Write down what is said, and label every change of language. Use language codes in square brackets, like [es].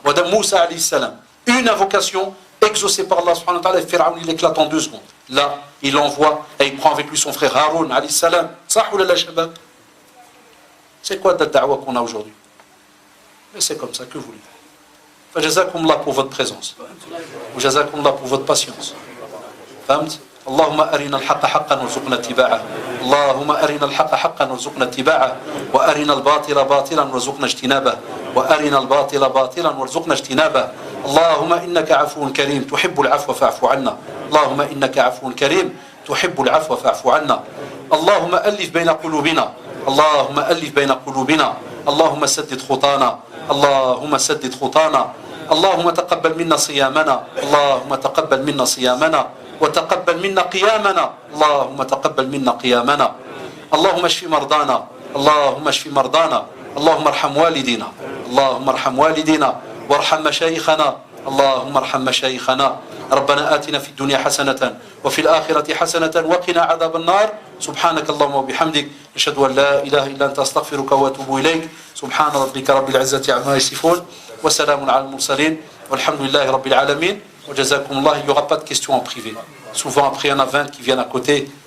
[fr] Wadam Moussa alayhi salam. Une invocation exaucée par Allah subhanahu wa ta'ala, et Pharaon il éclate en 2 secondes. Là, il envoie et il prend avec lui son frère Haroun alayhi salam. [ar] Sah ou la shabab? [fr] C'est quoi la da'wa qu'on a aujourd'hui? Mais c'est comme ça, que voulez-vous? فجزاكم الله pour votre présence وجزاكم الله pour votre patience. [ar] فهمت؟ اللهم أرنا الحق حقا وارزقنا اتباعه. اللهم أرنا الحق حقا وارزقنا اتباعه وأرنا الباطل باطلا وارزقنا اجتنابه وأرنا الباطل باطلا وارزقنا اجتنابه. اللهم إنك عفو كريم تحب العفو فاعف عنا. اللهم إنك عفو كريم تحب العفو فاعف عنا. اللهم ألف بين قلوبنا. اللهم ألف بين قلوبنا. اللهم سدد خطانا. اللهم سدد خطانا. اللهم تقبل منا صيامنا. اللهم تقبل منا صيامنا وتقبل منا قيامنا. اللهم تقبل منا قيامنا. اللهم اشف مرضانا. اللهم اشف مرضانا. اللهم ارحم والدينا. اللهم ارحم والدينا وارحم مشايخنا. اللهم ارحم مشايخنا. ربنا آتنا في الدنيا حسنة وفي الآخرة حسنة وقنا عذاب النار. سبحانك اللهم وبحمدك أشهد أن لا إله إلا أنت أستغفرك وأتوب إليك. سبحان ربك رب العزة عما يصفون وسلام على المرسلين والحمد لله رب العالمين. وجزاكم الله. [fr] Il n'y aura pas de questions en privé. Souvent après il y en a 20 qui viennent à côté.